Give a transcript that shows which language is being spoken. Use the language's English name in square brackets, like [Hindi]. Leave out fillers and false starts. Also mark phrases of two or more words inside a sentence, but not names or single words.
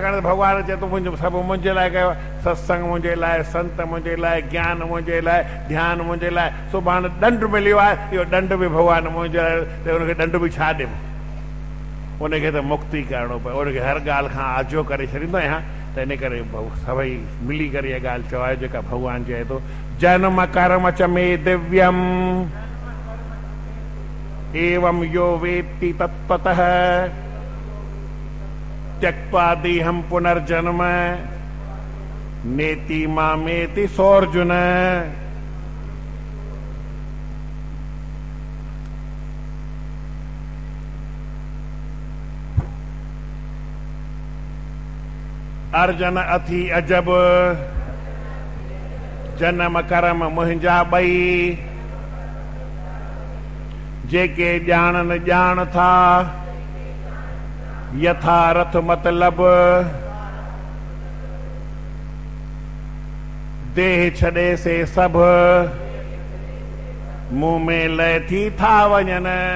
[Sindhi] छाकाणि त भॻवानु चए थो मुंहिंजो सभु मुंहिंजे लाइ कयो, सत्संग मुंहिंजे लाइ, संत मुंहिंजे लाइ, ज्ञान मुंहिंजे लाइ, ध्यानु मुंहिंजे लाइ। सुभाणे ॾंड मिलियो आहे, इहो ॾंड बि भॻवानु मुंहिंजे लाइ, त हुनखे ॾंड बि छा ॾिबो, उनखे त मुक्ति करिणो पए, उनखे हर ॻाल्हि खां आजो करे छॾींदो आहियां। त इन करे सभई मिली करे इहा ॻाल्हि चवाए जेका भॻवानु चए थो, [Sanskrit] जन्म कर्म च मे दिव्यम एवं यो वेत्ति तत्त्वतः त्यक्त्वा देहं पुनर्जन्म नेति मामेति सोऽर्जुन। [Sindhi] अर्जन अथी अजब जन्म कर्म मुंहिंजा ॿई, जेके ॼाणनि ॼाण था यथारथ मतलब, देह छॾे से सभु मुंह में लय थी था वञनि।